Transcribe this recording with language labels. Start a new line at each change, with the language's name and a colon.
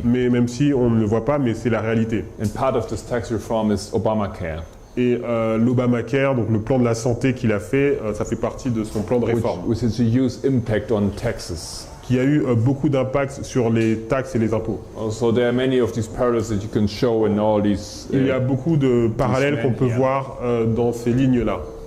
French: Mais même si on ne le voit pas, mais c'est la réalité.
English: And part of this tax reform is Obamacare,
French: Et l'Obamacare, donc le plan de la santé qu'il a fait, ça fait partie de son plan de réforme,
English: which has a huge impact on taxes.
French: qui a eu beaucoup d'impact sur les taxes et les impôts.
English: Also, there are many of these parallels that you can show in all these.
French: Il y a beaucoup de parallèles qu'on peut voir dans ces lignes-là.